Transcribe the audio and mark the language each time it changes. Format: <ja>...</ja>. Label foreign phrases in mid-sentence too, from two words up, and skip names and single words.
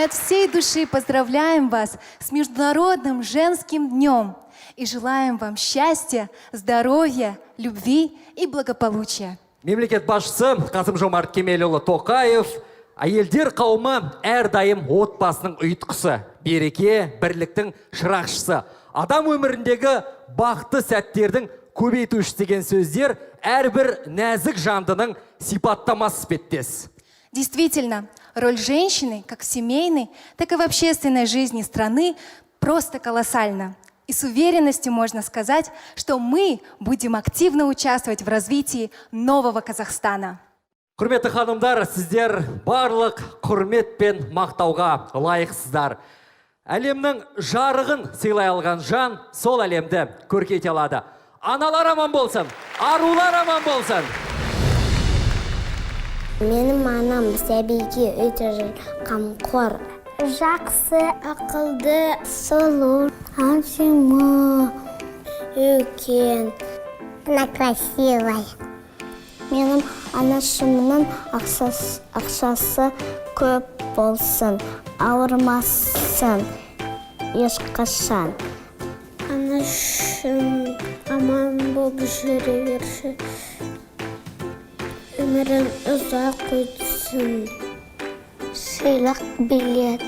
<ru>всей души поздравляем вас с Международным женским днем и желаем вам счастья, здоровья, любви и благополучия.</ru> <kk>Мемлекет басшысы Қасым-Жомарт Кемелұлы Тоқаев әйелдер қауымы әрдайым отбасының ұйытқысы, береке, бірліктің шырақшысы, адам өміріндегі бақытты сәттердің көбейтушісі деген сөздер әрбір нәзік жандының сипаттамасы іспеттес.</kk> <ru>Действительно, роль женщины как в семейной, так и в общественной жизни страны просто колоссальна. И с уверенностью можно сказать, что мы будем активно участвовать в развитии нового Казахстана.</ru> <kk>Құрметті ханымдар, сіздер барлық құрмет пен мақтауға лайықсыздар. Әлемнің жарығын сыйлай алған жан сол әлемді көркейте алады. Аналар аман болсын, арулар аман болсын. Менің анам сәбиге өте қамқор. Жақсы, ақылды, сұлу, әдемі, үлкен,</kk> <ru>она красивая.</ru> <kk>Менің анашымның ақшасы көп болсын, ауырмасын, ешқашан. Анашым аман болып жүре берсін, өмірін ұзақ өтсін, сыйлық билет.</kk>